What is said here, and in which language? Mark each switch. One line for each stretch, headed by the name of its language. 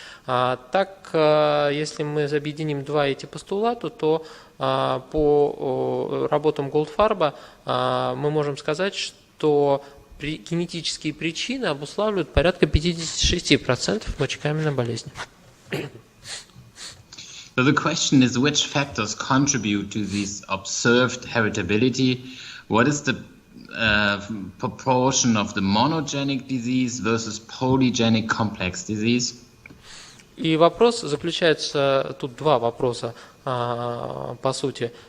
Russian: Так, если мы объединим два эти постулата, то по работам Голдфарба мы можем сказать, что генетические причины обуславливают порядка 56% мочекаменной болезни.
English: So the question is, which factors contribute to this observed heritability? What is the proportion of the monogenic disease versus polygenic complex disease?
Russian: И вопрос заключается, тут два вопроса по сути.